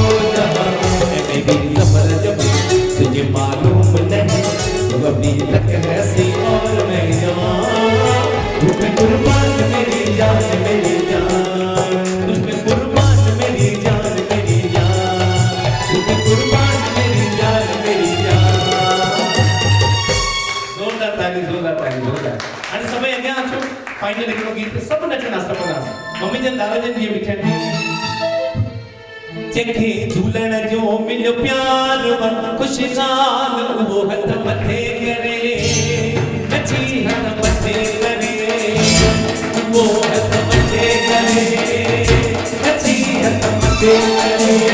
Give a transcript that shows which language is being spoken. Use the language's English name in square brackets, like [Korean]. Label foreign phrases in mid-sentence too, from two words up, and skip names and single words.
[Hindi] जहां मेरी ज़फर जब तुझे मालूम नहीं तो अभी तक ऐसी और मैं जवान तुझ पे कुर्बान मेरी जान मेरी जान तुझ पे कुर्बान मेरी जान मेरी जान तुझ पे कुर्बान मेरी जान मेरी जान [Sindhi] फाइनल हिकिड़ो गीत सभु नचंदासीं टपंदासीं मम्मी जन दादा जन जीअं बीठा आहिनि जंहिंखे झूलण जो मिलियो प्यार ख़ुशहाल उहो हथ मथे करे नची हथ मथे करे उहो हथ मथे करे नची हथ मथे करे